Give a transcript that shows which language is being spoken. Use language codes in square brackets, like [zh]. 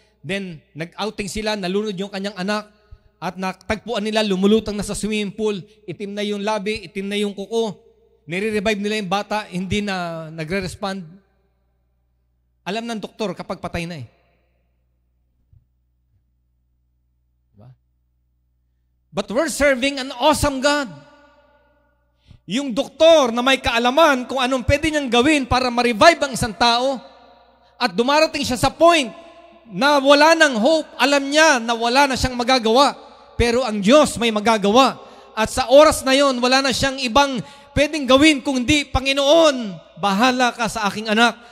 [tl] Then, nag-outing sila, nalunod yung kanyang anak, at natagpuan nila, lumulutang na sa swimming pool, itim na yung labi, itim na yung kuko. Nire-revive nila yung bata, hindi na nagre-respond. Alam ng doktor kapag patay na Diba? [en] But we're serving an awesome God. [tl] Yung doktor na may kaalaman kung anong pwede niyang gawin para ma-revive ang isang tao at dumarating siya sa point na wala ng hope, alam niya na wala na siyang magagawa. Pero ang Diyos may magagawa. At sa oras na yon, wala na siyang ibang pwedeng gawin kung hindi, Panginoon, bahala ka sa aking anak.